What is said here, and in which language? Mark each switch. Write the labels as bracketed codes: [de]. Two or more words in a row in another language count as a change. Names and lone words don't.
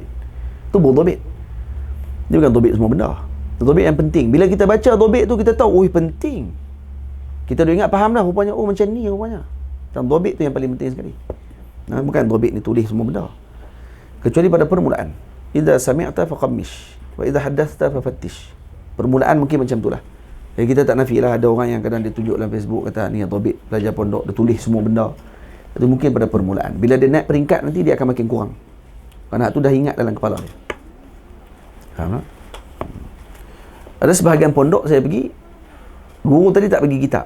[ms] Tu bukan dhabit. Dia bukan dhabit semua benda. Dhabit yang penting. Bila kita baca dhabit tu kita tahu, penting. Kita dah ingat faham dah rupanya, macam ni rupanya. Macam dhabit tu yang paling penting sekali. Bukan dhabit ni tulis semua benda. Kecuali pada permulaan. [ar] إذا سمعت فقمش وإذا حدثت ففتش. [ms] Permulaan mungkin macam itulah. Jadi kita tak nafilah ada orang yang kadang dia tunjuk dalam Facebook kata ni dhabit pelajar pondok, dia tulis semua benda. Itu mungkin pada permulaan. Bila dia naik peringkat nanti dia akan makin kurang. Kerana tu dah ingat dalam kepala dia. Faham tak? Ada sebahagian pondok saya pergi, guru tadi tak bagi kitab.